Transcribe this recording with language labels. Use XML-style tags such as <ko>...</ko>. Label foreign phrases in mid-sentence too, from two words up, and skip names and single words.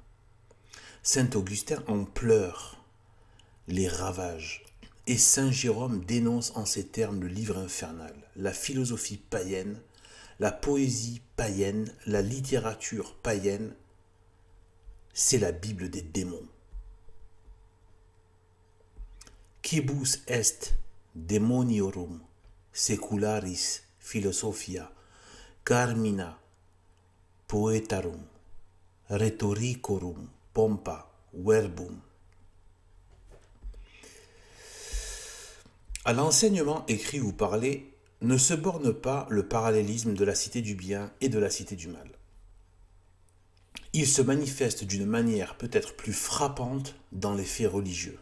<fr>Saint Augustin en pleure les ravages, et Saint Jérôme dénonce en ces termes le livre infernal, la philosophie païenne, la poésie païenne, la littérature païenne, c'est la Bible des démons.</fr> <la>Quibus est demoniorum secularis philosophia carmina poetarum rhetoricorum pompa verbum.</la> <fr>À l'enseignement écrit ou parlé ne se borne pas le parallélisme de la cité du bien et de la cité du mal. Il se manifeste d'une manière peut-être plus frappante dans les faits religieux.</fr>